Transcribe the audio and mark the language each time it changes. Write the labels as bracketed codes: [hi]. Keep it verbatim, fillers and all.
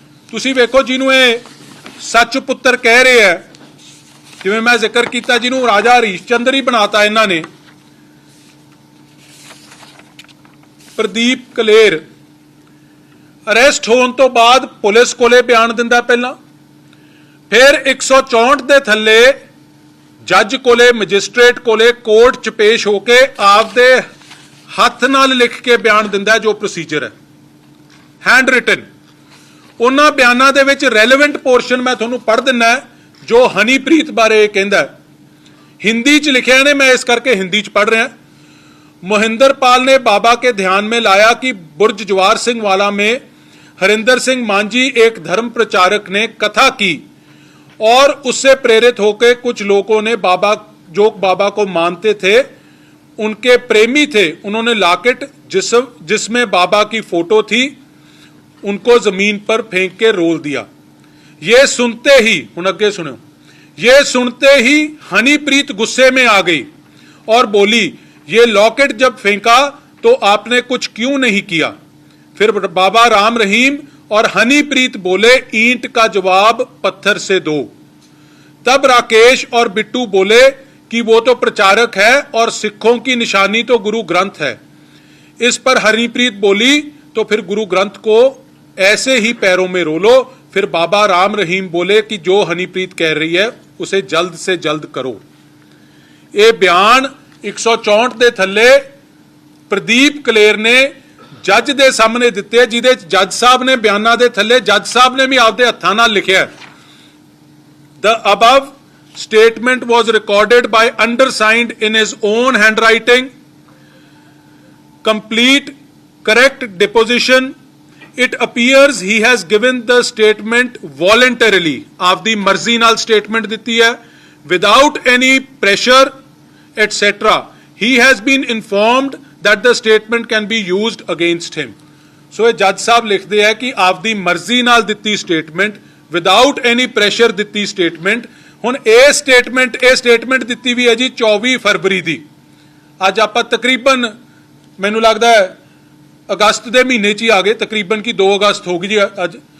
[pa] ਤੁਸੀਂ ਵੇਖੋ ਜਿਹਨੂੰ ਇਹ ਸੱਚ ਪੁੱਤਰ ਕਹਿ ਰਹੇ ਹੈ, ਜਿਵੇਂ ਮੈਂ ਜ਼ਿਕਰ ਕੀਤਾ ਜਿਹਨੂੰ ਰਾਜਾ ਹਰੀਸ਼ ਚੰਦਰ ਹੀ ਬਣਾਤਾ ਇਹਨਾਂ ਨੇ, ਪ੍ਰਦੀਪ ਕਲੇਰ ਅਰੈਸਟ ਹੋਣ ਤੋਂ ਬਾਅਦ ਪੁਲਿਸ ਕੋਲੇ ਬਿਆਨ ਦਿੰਦਾ ਪਹਿਲਾਂ, ਫਿਰ ਇੱਕ ਸੌ ਚੌਂਹਠ ਦੇ ਥੱਲੇ ਜੱਜ ਕੋਲੇ, ਮੈਜਿਸਟ੍ਰੇਟ ਕੋਲੇ, ਕੋਰਟ 'ਚ ਪੇਸ਼ ਹੋ ਕੇ ਆਪਦੇ ਹੱਥ ਨਾਲ ਲਿਖ ਕੇ ਬਿਆਨ ਦਿੰਦਾ ਜੋ ਪ੍ਰੋਸੀਜਰ ਹੈ, ਹੈਂਡ ਰਿਟਨ। ਉਹਨਾਂ ਬਿਆਨਾਂ ਦੇ ਵਿੱਚ ਰੈਲੇਵੈਂਟ ਪੋਰਸ਼ਨ ਮੈਂ ਤੁਹਾਨੂੰ ਪੜ੍ਹ ਦਿੰਦਾ ਜੋ ਹਨੀਪ੍ਰੀਤ ਬਾਰੇ ਕਹਿੰਦਾ, ਹਿੰਦੀ 'ਚ ਲਿਖਿਆ ਨੇ, ਮੈਂ ਇਸ ਕਰਕੇ ਹਿੰਦੀ 'ਚ ਪੜ੍ਹ ਰਿਹਾ। [hi] मोहिंदरपाल ने बाबा के ध्यान में लाया कि बुर्ज जवाहर सिंह वाला में हरिंदर सिंह मांझी एक धर्म प्रचारक ने कथा की और उससे प्रेरित होकर कुछ लोगों ने बाबा जो बाबा को मानते थे उनके प्रेमी थे, उन्होंने लाकेट जिस जिसमें बाबा की फोटो थी उनको जमीन पर फेंक के रोल दिया। ये सुनते ही उन अगे सुनो ये सुनते ही हनीप्रीत गुस्से में आ गई और बोली, ये लॉकेट जब फेंका तो आपने कुछ क्यों नहीं किया? फिर बाबा राम रहीम और हनीप्रीत बोले, ईंट का जवाब पत्थर से दो। तब राकेश और बिट्टू बोले कि वो तो प्रचारक है और सिखों की निशानी तो गुरु ग्रंथ है। इस पर हनीप्रीत बोली, तो फिर गुरु ग्रंथ को ऐसे ही पैरों में रोलो। फिर बाबा राम रहीम बोले कि जो हनीप्रीत कह रही है उसे जल्द से जल्द करो। ये बयान [pa] ਇੱਕ ਸੌ ਚੌਂਹਠ ਦੇ ਥੱਲੇ ਪ੍ਰਦੀਪ ਕਲੇਰ ਨੇ ਜੱਜ ਦੇ ਸਾਹਮਣੇ ਦਿੱਤੇ, ਜਿਹਦੇ ਜੱਜ ਸਾਹਿਬ ਨੇ ਬਿਆਨਾਂ ਦੇ ਥੱਲੇ ਜੱਜ ਸਾਹਿਬ ਨੇ ਵੀ ਆਪਦੇ ਹੱਥਾਂ ਨਾਲ ਲਿਖਿਆ, [en] The above statement was recorded by undersigned in his own handwriting. complete correct deposition, it appears he has given the statement voluntarily, [pa] ਆਪਦੀ ਮਰਜ਼ੀ ਨਾਲ statement ਦਿੱਤੀ ਹੈ, [en] without any pressure et cetera. He has been informed that the statement can be used against him. [pa] So ਇਹ ਜੱਜ ਸਾਹਿਬ ਲਿਖਦੇ ਹੈ ਕਿ ਆਪਦੀ ਮਰਜ਼ੀ ਨਾਲ ਦਿੱਤੀ statement, [en] without any pressure [pa] ਦਿੱਤੀ statement. ਹੁਣ ਇਹ statement ਇਹ statement ਦਿੱਤੀ ਵੀ ਹੈ ਜੀ ਚੌਵੀ ਫਰਵਰੀ ਦੀ। ਅੱਜ ਆਪਾਂ ਤਕਰੀਬਨ ਮੈਨੂੰ ਲੱਗਦਾ ਹੈ ਅਗਸਤ ਦੇ ਮਹੀਨੇ 'ਚ ਹੀ ਆ ਗਏ, ਤਕਰੀਬਨ ਕਿ ਦੋ ਅਗਸਤ ਹੋ ਗਈ ਜੀ ਅੱਜ।